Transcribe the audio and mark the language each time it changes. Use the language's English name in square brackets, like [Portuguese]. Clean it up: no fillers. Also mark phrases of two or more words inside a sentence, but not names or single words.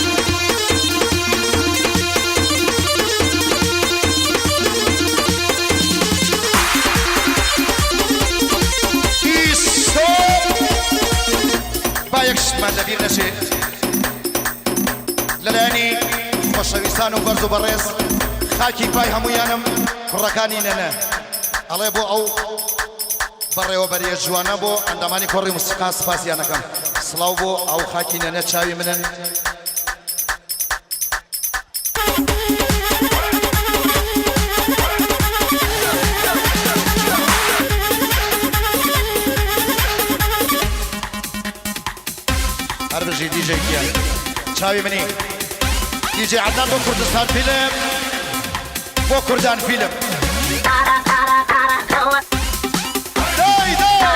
[Central Kurdish] یەکشمان لەبیر نەچێ لەلایەنی خۆشەویستان و بەرز و بەڕێز خاکی پای هەموویانم کوڕەکانی نەنە ئەڵێ بۆ ئەو بەڕێوەبەریە جوانە بۆ ئەندامانی کۆڕی موسیقا سپاسیانەکەم سڵاو بۆ ئەو خاکی نەنە چاوی منن [Kurdish] هر بجی دیجی کیان چاوی منی دیجی عدنان بو کردستان فیلم بو کردان فیلم دای دای